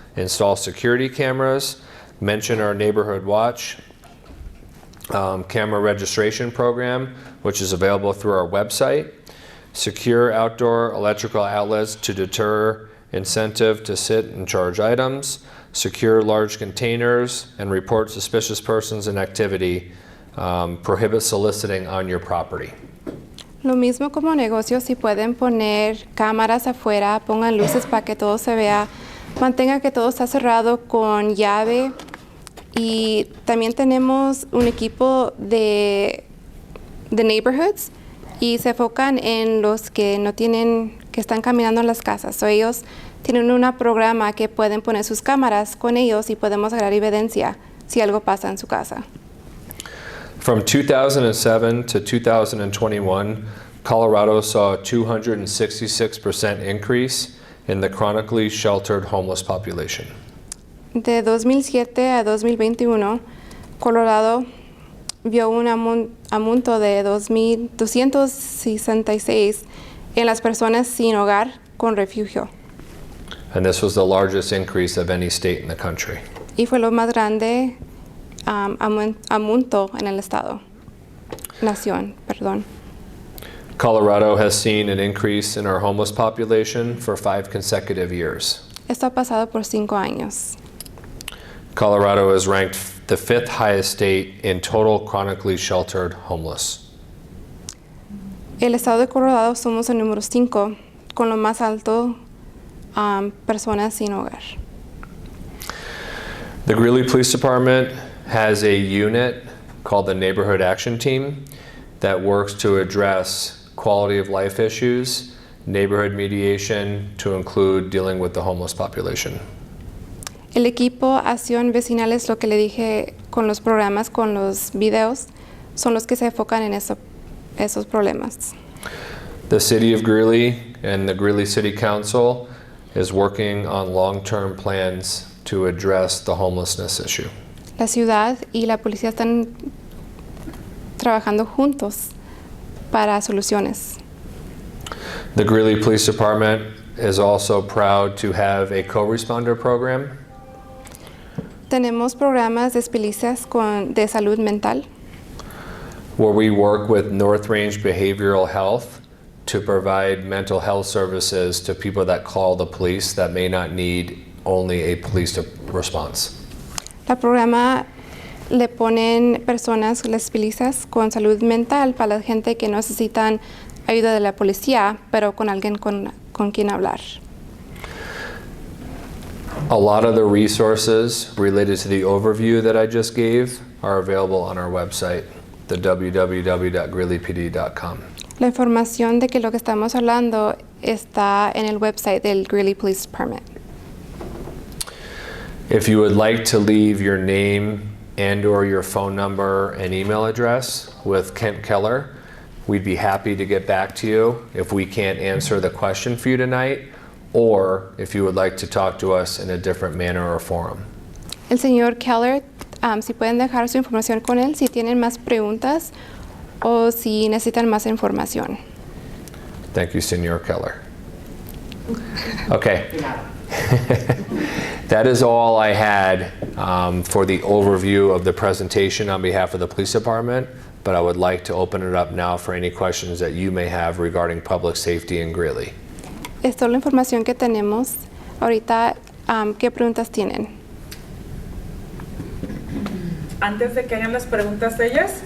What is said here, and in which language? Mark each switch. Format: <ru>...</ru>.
<en>Install security cameras. Mention our neighborhood watch camera registration program, which is available through our website. Secure outdoor electrical outlets to deter incentive to sit and charge items. Secure large containers and report suspicious persons and activity. Prohibit soliciting on your property.</en> <es>Lo mismo como negocios, si pueden poner cámaras afuera, pongan luces para que todo se vea, mantengan que todo está cerrado con llave. Y también tenemos un equipo de neighborhoods y se enfocan en los que no tienen, que están caminando en las casas. So ellos tienen un programa que pueden poner sus cámaras con ellos y podemos agarrar evidencia si algo pasa en su casa.</es> <en>From 2007 to 2021, Colorado saw a 266% increase in the chronically sheltered homeless population.</en> <es>De 2007 a 2021, Colorado vio un aumento de 266 en las personas sin hogar con refugio.</es> <en>And this was the largest increase of any state in the country.</en> <es>Y fue lo más grande aumento en el estado. Nación, perdón.</es> <en>Colorado has seen an increase in our homeless population for 5 consecutive years.</en> <es>Esto ha pasado por 5 años.</es> <en>Colorado is ranked the 5th highest state in total chronically sheltered homeless.</en> <es>El estado de Colorado somos el número 5 con lo más alto personas sin hogar.</es> <en>The Greeley Police Department has a unit called the Neighborhood Action Team that works to address quality of life issues, neighborhood mediation to include dealing with the homeless population.</en> <es>El equipo Acción Vecinal es lo que le dije con los programas, con los videos, son los que se enfocan en esos problemas.</es> <en>The City of Greeley and the Greeley City Council is working on long-term plans to address the homelessness issue.</en> <es>La ciudad y la policía están trabajando juntos para soluciones.</es> <en>The Greeley Police Department is also proud to have a co-responder program.</en> <es>Tenemos programas de policías de salud mental,</es> <en>where we work with North Range Behavioral Health to provide mental health services to people that call the police that may not need only a police response.</en> <es>El programa le ponen personas, les policías con salud mental para la gente que necesitan ayuda de la policía, pero con alguien con quien hablar.</es> <en>A lot of the resources related to the overview that I just gave are available on our website, the www.greeleypd.com.</en> <es>La información de que lo que estamos hablando está en el website del Greeley Police Department.</es> <en>If you would like to leave your name and/or your phone number and email address with Kent Keller, we'd be happy to get back to you if we can't answer the question for you tonight, or if you would like to talk to us in a different manner or forum.</en> <es>El señor Keller, si pueden dejar su información con él, si tienen más preguntas o si necesitan más información.</es> <en>Thank you, Senor Keller. Okay. That is all I had for the overview of the presentation on behalf of the police department, but I would like to open it up now for any questions that you may have regarding public safety in Greeley.</en> <es>Es toda la información que tenemos. Ahorita, ¿qué preguntas tienen? Antes de que hagan las preguntas de ellas,</es>